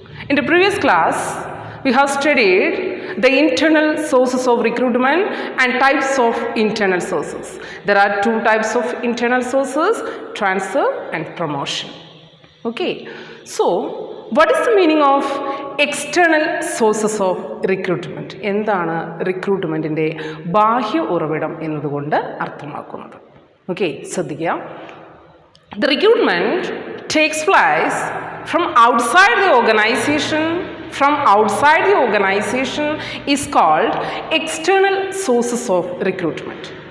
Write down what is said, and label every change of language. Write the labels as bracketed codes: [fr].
[en] In the previous class, we have studied the internal sources of recruitment and types of internal sources. There are two types of internal sources, transfer and promotion. Okay, so what is the meaning of external sources of recruitment? [ml] എന്താണ് റിക്രൂട്ട്മെൻറ്റിൻ്റെ ബാഹ്യ ഉറവിടം എന്നതുകൊണ്ട് അർത്ഥമാക്കുന്നത്? Okay, ശ്രദ്ധിക്കുക. [en] The recruitment takes place from outside the organization. From outside the organization is called external sources of recruitment.